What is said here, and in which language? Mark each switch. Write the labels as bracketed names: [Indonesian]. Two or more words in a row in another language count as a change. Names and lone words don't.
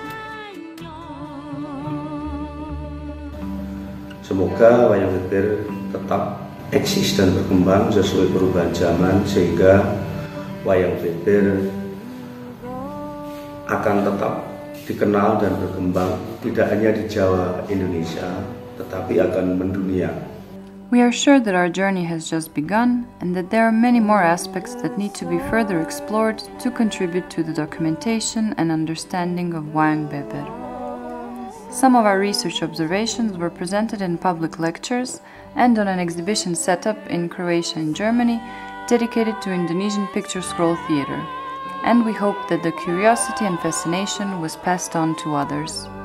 [Indonesian] Semoga wayang beber tetap eksis dan berkembang sesuai perubahan zaman sehingga wayang beber akan tetap dikenal dan berkembang tidak hanya di Jawa, Indonesia, tetapi akan mendunia. [English] We are sure that our journey has just begun and that there are many more aspects that need to be further explored to contribute to the documentation and understanding of wayang beber. Some of our research observations were presented in public lectures and on an exhibition set up in Croatia and Germany dedicated to Indonesian picture scroll theater. And we hope that the curiosity and fascination was passed on to others.